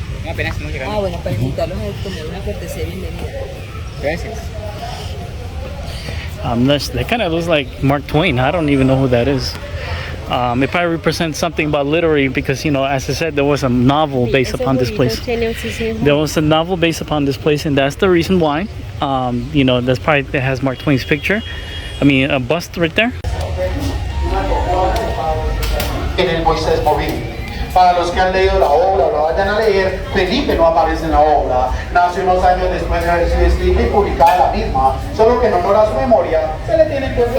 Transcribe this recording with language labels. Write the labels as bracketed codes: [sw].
[es] Apenas estamos llegando. Ah, bueno, para invitarlos a tomar una cortesía de bienvenida. Gracias. [en] That kind of looks like Mark Twain. I don't even know who that is. It probably represents something about literary because, you know, as I said, there was a novel based upon this place. There was a novel based upon this place, and that's the reason why. You know, that's probably that has Mark Twain's picture. I mean, a bust right there. [es] En el Moisés Movín. Para los que han leído la obra o la vayan a leer, Felipe no aparece en la obra. Nace unos años después de haber sido escrita y publicada la misma, solo que en honor a su memoria se le tiene en cuenta.